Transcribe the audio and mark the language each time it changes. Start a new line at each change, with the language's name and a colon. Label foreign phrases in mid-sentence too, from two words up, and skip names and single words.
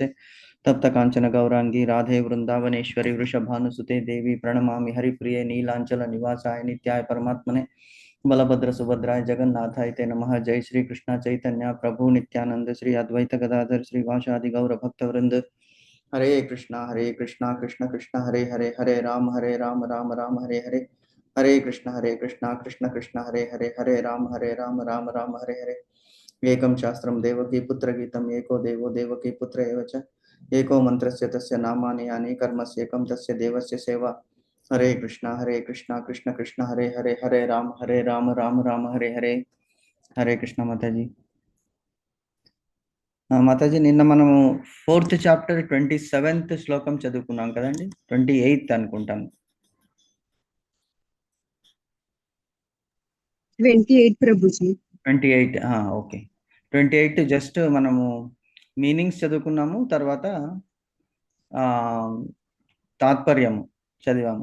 Sanskrit: तप्त कांचन गौरांगी राधे वृंदावनेश्वरी वृषभानुसुते देवी प्रणमामि हरिप्रिये नीलांचल निवासाय नित्याय परमात्मने बलभद्र सुभद्राय जगन्नाथाय ते नमः। जय श्री कृष्ण चैतन्य प्रभु नित्यानंद श्री अद्वैत गदाधर श्रीवासादि गौर भक्तवृंद। हरे कृष्णा कृष्ण कृष्ण हरे हरे हरे राम राम राम हरे हरे। हरे कृष्णा कृष्ण कृष्ण हरे हरे हरे राम राम राम हरे हरे। एकं शास्त्रं देवकी पुत्र गीतम् एको देवो देवकी पुत्र एव च। एको मंत्रस्य तस्य नामानि यानि कर्मस्येकं तस्य देवस्य सेवा। हरे कृष्णा कृष्ण कृष्ण हरे राम राम राम हरे हरे।
Telugu: हरे कृष्ण माताजी। మాతాజీ నిన్న మనము 4th చాప్టర్ 27th శ్లోకం చదువుకున్నాం కదండి, 28th అనుకుంటాను. 28 ప్రభుజీ. 28 ఓకే. 28 జస్ట్ మనము మీనింగ్స్ చదువుకున్నాము, తర్వాత తాత్పర్యము చదివాము.